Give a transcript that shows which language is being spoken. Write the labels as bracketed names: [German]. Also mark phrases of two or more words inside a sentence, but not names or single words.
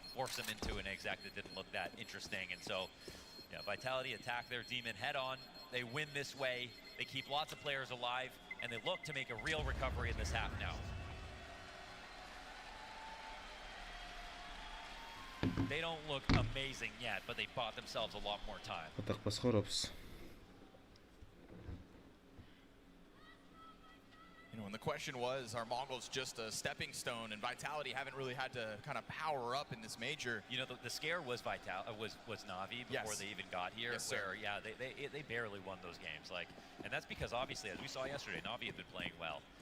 [English] Force them into an exec that didn't look that interesting, and so yeah, Vitality attack their demon head on. They win this way. They keep lots of players alive, and they look to make a real recovery in this half now. They don't look amazing yet, but they bought themselves a lot more time. [Kazakh] Қотақ бас қорапыз. [English] You know, and the question was, are Mongols just a stepping stone, and Vitality haven't really had to kind of power up in this major? You know, the scare was was Na'Vi before they even got here. Yes, sir. Where yeah, they barely won those games. Like, and that's because obviously, as we saw yesterday, Na'Vi had been playing well.